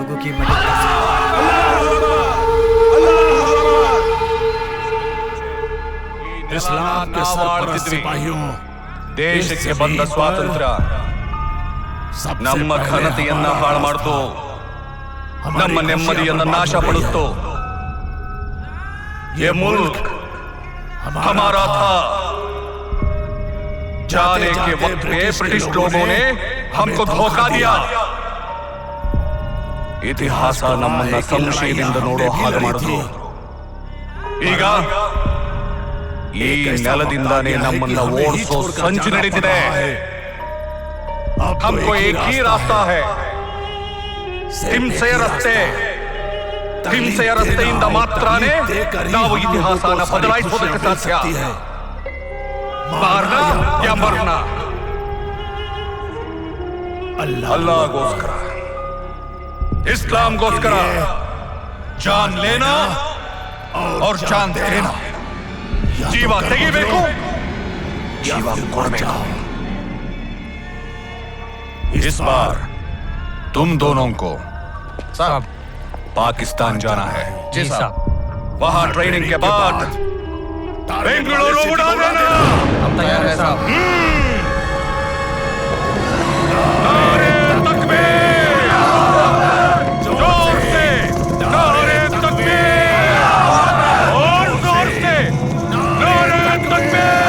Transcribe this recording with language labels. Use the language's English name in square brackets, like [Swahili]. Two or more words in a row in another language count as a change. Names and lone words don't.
[Kannada] ದೇಶಕ್ಕೆ ಬಂದ ಸ್ವಾತಂತ್ರ್ಯ ನಮ್ಮ ಘನತೆಯನ್ನ ಹಾಳು ಮಾಡ್ತು, ನಮ್ಮ ನೆಮ್ಮದಿಯನ್ನ ನಾಶ ಪಡುತ್ತೋ. [Hindi] ये मुल्क हमारा था, जाने के वक्त पे ब्रिटिश लोगों ने हमको धोखा दिया. [Kannada] ಇತಿಹಾಸ ನಮ್ಮನ್ನ ಸಂಶಯದಿಂದ ನೋಡೋ ಹಾಗೆ ಮಾಡಿದ್ರು. ಈಗ ಈ ನೆಲದಿಂದಾನೇ ನಮ್ಮನ್ನ ಓಡಿಸೋ ಸಂಚು ನಡೀತಿದೆ. [Hindi] हमको एक ही रास्ता है, [Kannada] ಹಿಂಸೆಯ ರಸ್ತೆ. ಹಿಂಸೆಯ ರಸ್ತೆಯಿಂದ ಮಾತ್ರನೇ ನಾವು ಇತಿಹಾಸನ ಬದಲಾಯಿಸೋದಕ್ಕೆ ಸಾಧ್ಯ. [Hindi] मारना या मरना, [Kannada] ಅಲ್ಲಾಹಗೋಸ್ಕರ, ಇಸ್ಲಾಂಗೋಸ್ಕರ [Hindi] जान लेना और जान देना. [Kannada] ಜೀವ ತೆಗಿಬೇಕು, ಜೀವ ಕೊಡಬೇಕು. [Hindi] इस बार तुम दोनों को साहब पाकिस्तान जाना है. जी साहब. वहां ट्रेनिंग के बाद बेंगलुरु उड़ा देना. हम तैयार हैं साहब. नारे तकबीर, जोर से नारे तकबीर, और जोर से नारे तकबीर.